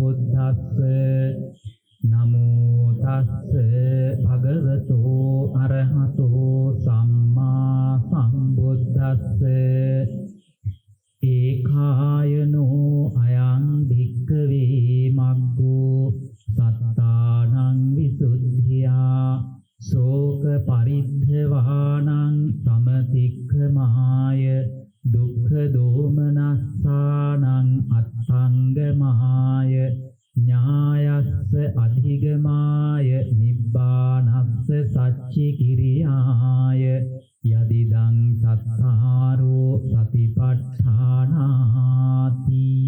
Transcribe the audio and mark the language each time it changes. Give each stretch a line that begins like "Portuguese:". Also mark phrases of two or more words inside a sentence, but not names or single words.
Pali: සම්බුද්දස්ස නමෝ තස්ස භගවතු අරහතෝ සම්මා සම්බුද්දස්ස ඒකායනෝ අයං භික්ඛවේ මග්ගෝ සත්තානං විසුද්ධියා ශෝක පරිද්ධවානං සමතික්ඛමාය දුක්ඛ දෝමනස්සානං අත්ථංගමාය ඥායස්ස අධිගමාය නිබ්බානස්ස සච්චි කිරියාය යදිදං සත්තාරෝ සතිපට්ඨානාති.